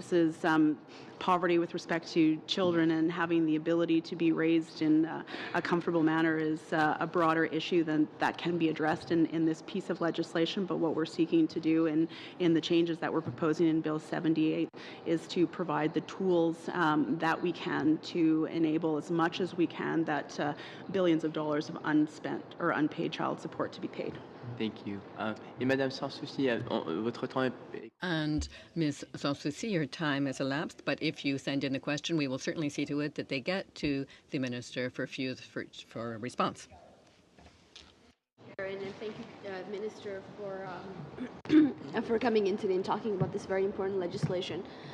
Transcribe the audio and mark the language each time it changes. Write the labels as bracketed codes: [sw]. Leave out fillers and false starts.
[en] This is poverty with respect to children, and having the ability to be raised in a comfortable manner is a broader issue than that can be addressed in this piece of legislation. But what we're seeking to do in the changes that we're proposing in Bill 78 is to provide the tools that we can to enable as much as we can that billions of dollars of unspent or unpaid child support to be paid. Thank you. [fr] Et Madame Sans-Souci, votre temps est... [en] And Ms. Sans-Souci, your time has elapsed, but if you send in a question, we will certainly see to it that they get to the Minister for a response. And thank you, Minister, for coming in today and talking about this very important legislation.